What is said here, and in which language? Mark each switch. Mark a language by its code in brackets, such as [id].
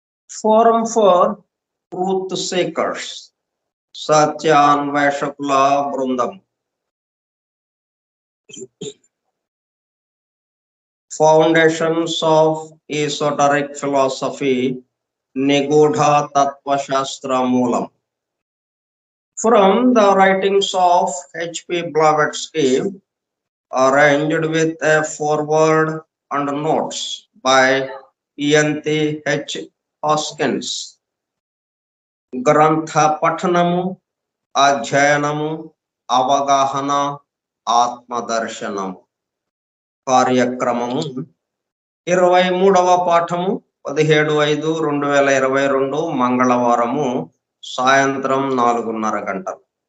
[en] forum for truth seekers, [te] సత్యాన్వేషకుల బృందం. [en] foundations of esoteric philosophy, [te] నిగూఢ తత్వశాస్త్ర మూలం. [en] From the writings of H.P. Blavatsky, arranged with a foreword and notes by E.N.T. H. Hoskins. [te] గ్రంథ పఠనము, అధ్యయనము, అవగాహన, ఆత్మదర్శనము. కార్యక్రమము 23వ పాఠము 17/5/2022 మంగళవారము సాయంత్రం 4:30 గంటలు.